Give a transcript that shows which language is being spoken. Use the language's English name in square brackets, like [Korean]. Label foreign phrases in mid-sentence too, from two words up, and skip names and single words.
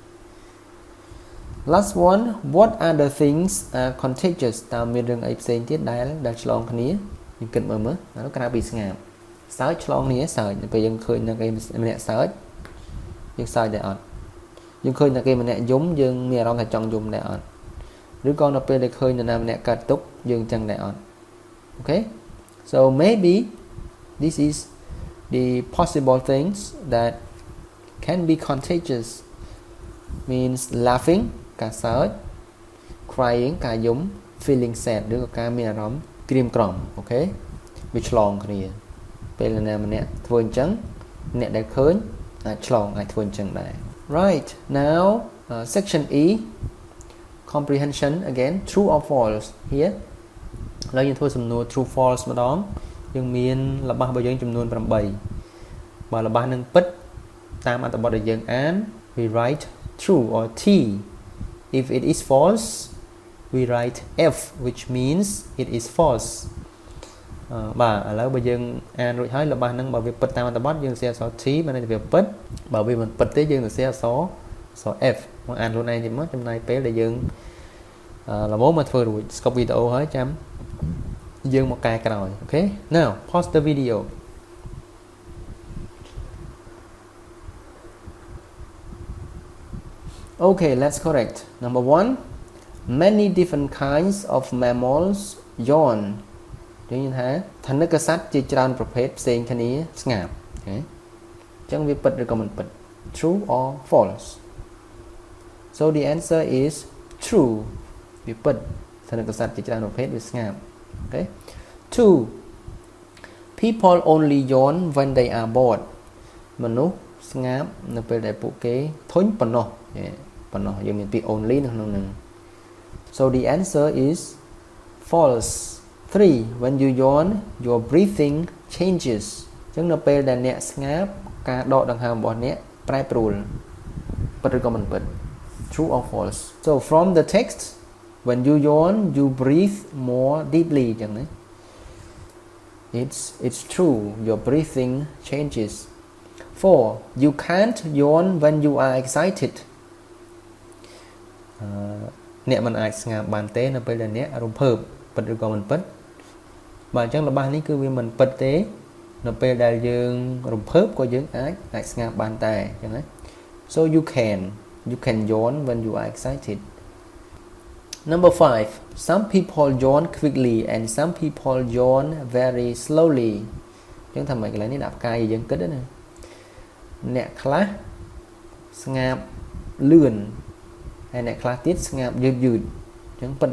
[English] Last one What other things are contagious [Khmer] តើមានរឿងអីផ្សេងទៀតដែលឆ្លងគ្នាយើងគិតមើលក្រៅពីស្ងាប់សើចឆ្លងគ្នាសើចពេលយើងឃើញអ្នកគេម្នាក់សើចយើងសើចដែរអត់យើងឃើញអ្នកគេម្នាក់យំយើងមានអារម្មណ៍ថាចង់យំដែរអត់ឬក៏នៅពេលដែលឃើញនរណាម្នាក់កើតទុក្ខយើងចឹងដែរអត់ [English] Okay so maybe this is the possible things that can be contagious means laughing [Khmer] ការសើច crying ការយំ [English] feeling sad [Khmer] ឬក៏ការមានអារម្មណ៍ក្រៀមក្រំ Okay វាឆ្លងគ្នាពេលនរណាម្នាក់ធ្វើអញ្ចឹងអ្នកដែលឃើញអាចឆ្លងអាចធ្វើអញ្ចឹងដែរ [English] Right now section E Comprehension again true or false here [Khmer] ឥឡូវយើងធ្វើសំណួរ [English] true false [Khmer] ម្ដងយើងមានរបស់របស់យើងចំនួន8បើរបស់នឹងពិតតាមអត្ថ បទដែលយើងអាន [English] we write true or T if it is false we write F which means it is false [Khmer] បាទឥឡូវបើយើងអានរួចហើយរបស់នឹងបើវាពិតតាមអត្ថបទយើងសរសេរអក្សរ T បានន័យថាវាពិតបើវាមិនពិតទេយើងសរសេរអក្សរ F មកអានខ្លួនឯងទៀតមកចំណាយពេលដែលយើងល្មមមកធ្វើរួច [English] stop video [Khmer] ហើយចាំយើងមកកែក្រោយ [English] Okay now pause the video Okay let's correct number 1 many different kinds of mammals yawn [Khmer] យើងនិយាយថាថនិកសត្វជាច្រើនប្រភេទផ្សេងគ្នាស្ងាត់ Okay អញ្ចឹងវាពិតឬក៏មិនពិត [English] true or false So the answer is true [Khmer] វាពិតថនិកសត្វជាច្រើនប្រភេទវាស្ងាត់ Okay [English] 2 People only yawn when they are bored [Khmer] មនុស្សស្ងាត់នៅពេលដែលពួកគេធុ ញប៉ុណ្ណោះយើងមានពាក្យ [English] only [Khmer] នៅក្នុងហ្នឹង [English] So the answer is false 3 When you yawn your breathing changes [Khmer] អញ្ចឹងនៅពេលដែលអ្នកស្ងាត់ការដកដង្ហើមរបស់អ្នកប្រែប្រួលពិតឬក៏មិនពិត [English] True or false So from the text when you yawn you breathe more deeply [Khmer] អញ្ចឹងណា [English] It's true your breathing changes 4 You can't yawn when you are excited [Khmer] អ្នកមិនអាចស្ងាត់បានទេនៅពេលដែលអ្នករំភើបពិតឬក៏មិនពិតបាទអញ្ចឹងរបស់នេះគឺវាមិនពិតទេនៅពេលដែលយើងរំភើបក៏យើងអាចស្ងាត់បានដែរអញ្ចឹងណា So [English] you can yawn when you are excited Number 5 Some people yawn quickly and some people yawn very slowly [Khmer] អញ្ចឹងថាម៉េចកន្លែងនេះដាក់ផ្កាយយើងគិតណាអ្នកខ្លះស្ងាត់លឿនហើយអ្នកខ្លះទៀតស្ងាត់យឺតអញ្ចឹងពិតឬ